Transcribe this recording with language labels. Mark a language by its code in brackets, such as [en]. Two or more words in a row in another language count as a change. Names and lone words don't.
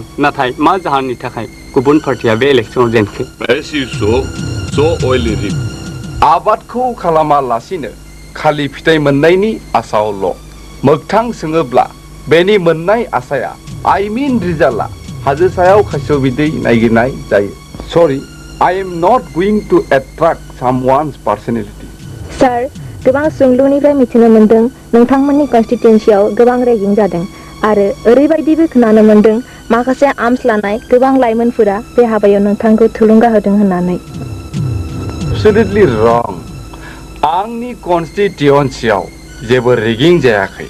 [brx] नाथाय मा जाहोननि थाखाय गुबुन पार्टिया बे इलेक्सनाव जेनखो? आबादखौ खालामालासिनो खालि फिथाइ मोननायनि आसायावल' मोगथां सोङोब्ला बेनि मोननाय आसाया रिजाल्टआ हाजो सायाव खासेव बिदै नागिरनाय जायो। सरि, [en] I am not going to attract someone's personality. [brx] सार, गोबां सुंलुनिफ्राय मिथिनो मोनदों नोंथांमोननि कन्स्टिट्युएन्सियाव गोबां रेगिं जादों आरो ओरैबायदिबो खोनानो मोनदों माखासे आर्म्स लानाय गोबां लाइमोनफोरा बे हाबायाव नोंथांखौ थुलुंगा होदों होननानै। [en] Absolutely wrong. [brx] आंनि कन्स्टिट्युएन्सियाव जेबो रेगिं जायाखै।